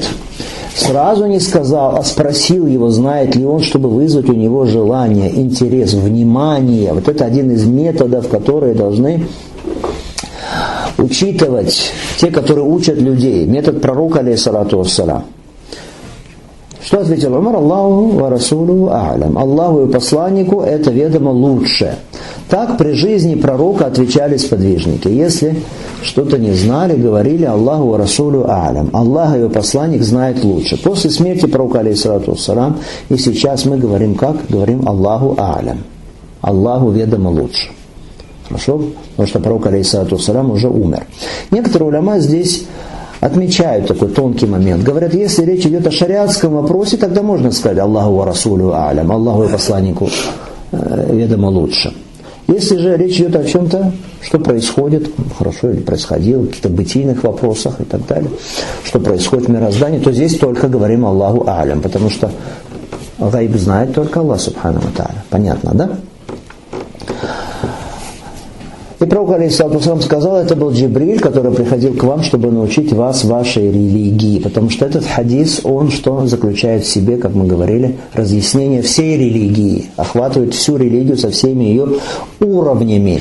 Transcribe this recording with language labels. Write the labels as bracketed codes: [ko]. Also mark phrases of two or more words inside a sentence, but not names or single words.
[ru] Сразу не сказал, а спросил его, знает ли он, чтобы вызвать у него желание, интерес, внимание. Вот это один из методов, которые должны учитывать те, которые учат людей. Метод пророка, [ar] عليه الصلاة والسلام. [ru] Что ответил Умар? [ar] الله ورسوله أعلم. [ru] Аллаху и посланнику это ведомо лучше. Так при жизни пророка отвечали сподвижники. Если что-то не знали, говорили: [ar] الله ورسوله أعلم. [ru] Аллах и его посланник знает лучше. После смерти пророка, [ar] عليه الصلاة والسلام, [ru] и сейчас мы говорим как? Говорим: [ar] الله أعلم. [ru] Аллаху ведомо лучше. Хорошо? Потому что пророк, [ar] عليه الصلاة والسلام, [ru] уже умер. Некоторые уляма здесь отмечают такой тонкий момент. Говорят, если речь идет о шариатском вопросе, тогда можно сказать: [ar] الله ورسوله أعلم. [ru] Аллаху и посланнику ведомо лучше. Если же речь идет о чем-то, что происходит, хорошо или происходило, в каких-то бытийных вопросах и так далее, что происходит в мироздании, то здесь только говорим [ar] الله أعلم, [ru] потому что гайб знает только [ar] الله سبحانه وتعالى. [ru] Понятно, да? И пророк, алейхиссалату сказал, это был Джибриль, который приходил к вам, чтобы научить вас вашей религии. Потому что этот хадис, он что заключает в себе, как мы говорили, разъяснение всей религии, охватывает всю религию со всеми ее уровнями.